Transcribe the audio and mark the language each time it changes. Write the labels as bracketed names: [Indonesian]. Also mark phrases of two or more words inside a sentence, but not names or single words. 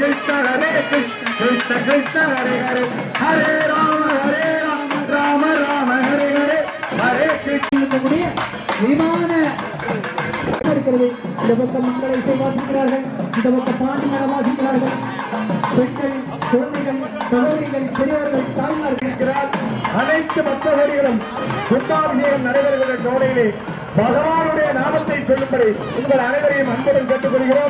[Sanskrit] Hare Krishna Krishna Krishna Hare Hare Hare Rama Rama Rama Hare Hare Hare Krishna [Tamil] விமான இருக்கிறது. இந்த பக்கம் மக்களை வாசிக்கிறார்கள், இந்த பக்கம் பாண்டிகளை வாசிக்கிறார்கள். பெண்கள், குழந்தைகள், சகோதரிகள், பெரியவர்கள், தாய்மார்கள் இருக்கிறார். அனைத்து பக்தர்களும் கும்பாபிஷேகம் நடைபெறுகிற ஜோடையிலே பகவானுடைய நாமத்தை சொல்லும்படி உங்கள் அனைவரையும் அன்புடன் கேட்டுக்கொள்கிறோம்.